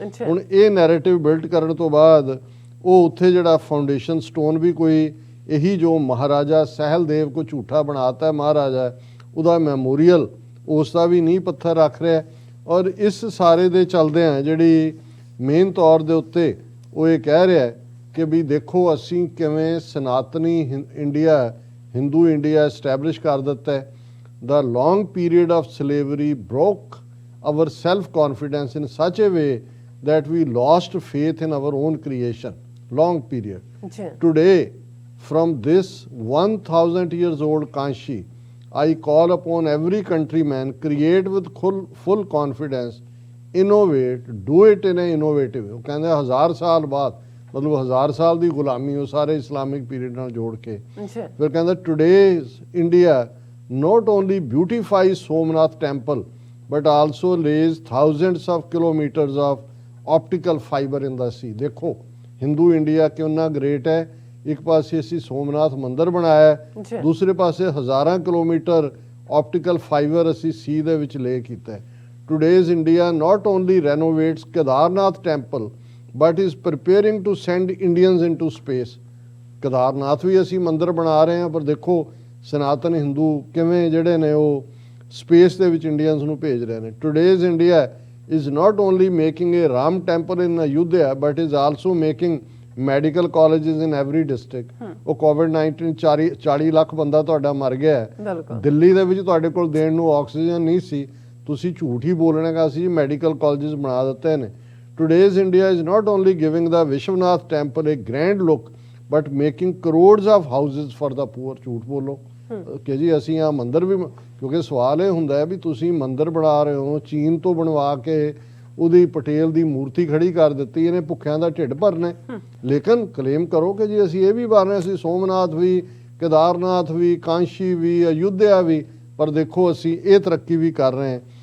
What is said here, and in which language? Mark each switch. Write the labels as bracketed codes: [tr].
[pa] ਹੁਣ ਇਹ narrative build ਕਰਨ ਤੋਂ ਬਾਅਦ ਉਹ ਉੱਥੇ ਜਿਹੜਾ ਫਾਊਂਡੇਸ਼ਨ ਸਟੋਨ ਵੀ ਕੋਈ ਇਹੀ ਜੋ ਮਹਾਰਾਜਾ ਸਹਿਲਦੇਵ ਕੋ ਝੂਠਾ ਬਣਾਤਾ ਮਹਾਰਾਜਾ, ਉਹਦਾ ਮੈਮੋਰੀਅਲ ਉਸ ਦਾ ਵੀ ਨੀਂਹ ਪੱਥਰ ਰੱਖ ਰਿਹਾ। ਔਰ ਇਸ ਸਾਰੇ ਦੇ ਚਲਦਿਆਂ ਜਿਹੜੀ ਮੇਨ ਤੌਰ ਦੇ ਉੱਤੇ ਉਹ ਇਹ ਕਹਿ ਰਿਹਾ ਕਿ ਵੀ ਦੇਖੋ ਅਸੀਂ ਕਿਵੇਂ ਸਨਾਤਨੀ ਇੰਡੀਆ, ਹਿੰਦੂ ਇੰਡੀਆ ਐਸਟੈਬਲਿਸ਼ ਕਰ ਦਿੱਤਾ ਹੈ। [en] The long period of slavery broke our self-confidence in such a way that we lost faith in our own creation. Long period. Today, from this 1000 years old Kanshi, I call upon every countryman, create with full confidence, innovate, do it in an innovative way. [pa] ਉਹ ਕਹਿੰਦੇ 1000 ਸਾਲ ਬਾਅਦ, ਮਤਲਬ 1000 ਸਾਲ ਦੀ ਗੁਲਾਮੀ ਉਹ ਸਾਰੇ Islamic period ਨਾਲ ਜੋੜ ਕੇ ਫਿਰ ਕਹਿੰਦਾ [en] today's India not only beautifies Somnath temple but also lays thousands of kilometers of optical fiber in the sea. [pa] ਦੇਖੋ ਹਿੰਦੂ ਇੰਡੀਆ ਕਿੰਨਾ ਗ੍ਰੇਟ ਹੈ। ਇੱਕ ਪਾਸੇ ਅਸੀਂ ਸੋਮਨਾਥ ਮੰਦਿਰ ਬਣਾਇਆ, ਦੂਸਰੇ ਪਾਸੇ ਹਜ਼ਾਰਾਂ ਕਿਲੋਮੀਟਰ ਆਪਟੀਕਲ ਫਾਈਬਰ ਅਸੀਂ ਸੀ ਦੇ ਵਿੱਚ ਲੇ ਕੀਤਾ। [en] Today's India not only renovates Kedarnath temple but is preparing to send Indians into space. [pa] Kedarnath ਵੀ ਅਸੀਂ ਮੰਦਿਰ ਬਣਾ ਰਹੇ ਹਾਂ, ਪਰ ਦੇਖੋ ਸਨਾਤਨ ਹਿੰਦੂ ਕਿਵੇਂ ਜਿਹੜੇ ਨੇ ਉਹ ਸਪੇਸ ਦੇ ਵਿੱਚ ਇੰਡੀਅਨਸ ਨੂੰ ਭੇਜ ਰਹੇ ਨੇ। [en] Today's India is not only making a Ram temple in Ayodhya but is also making medical colleges in every district। [pa] ਉਹ COVID-19 40 ਲੱਖ ਬੰਦਾ ਤੁਹਾਡਾ ਮਰ ਗਿਆ ਹੈ, ਦਿੱਲੀ ਦੇ ਵਿੱਚ ਤੁਹਾਡੇ ਕੋਲ ਦੇਣ ਨੂੰ ਆਕਸੀਜਨ ਨਹੀਂ ਸੀ, ਤੁਸੀਂ ਝੂਠ ਹੀ ਬੋਲਣਾ ਕਿ ਅਸੀਂ ਮੈਡੀਕਲ ਕਾਲਜਸ ਬਣਾ ਦਿੱਤੇ ਨੇ। [en] Today's India is not only giving the Vishwanath temple a grand look but making crores of houses for the poor। [pa] ਝੂਠ ਬੋਲੋ ਕਿ ਜੀ ਅਸੀਂ ਆ ਮੰਦਿਰ ਵੀ, ਕਿਉਂਕਿ ਸਵਾਲ ਇਹ ਹੁੰਦਾ ਹੈ ਵੀ ਤੁਸੀਂ ਮੰਦਿਰ ਬਣਾ ਰਹੇ ਹੋ, ਚੀਨ ਤੋਂ ਬਣਵਾ ਕੇ ਉਹਦੀ ਪਟੇਲ ਦੀ ਮੂਰਤੀ ਖੜੀ ਕਰ ਦਿੱਤੀ, ਇਹਨੇ ਭੁੱਖਿਆਂ ਦਾ ਢਿੱਡ ਭਰਨਾ, ਲੇਕਿਨ ਕਲੇਮ ਕਰੋ ਕਿ ਜੀ ਅਸੀਂ ਇਹ ਵੀ ਬਣ ਰਹੇ, ਅਸੀਂ ਸੋਮਨਾਥ ਵੀ, ਕੇਦਾਰਨਾਥ ਵੀ, ਕਾਂਸ਼ੀ ਵੀ, ਅਯੁੱਧਿਆ ਵੀ, ਪਰ ਦੇਖੋ ਅਸੀਂ ਇਹ ਤਰੱਕੀ ਵੀ ਕਰ ਰਹੇ ਹਾਂ।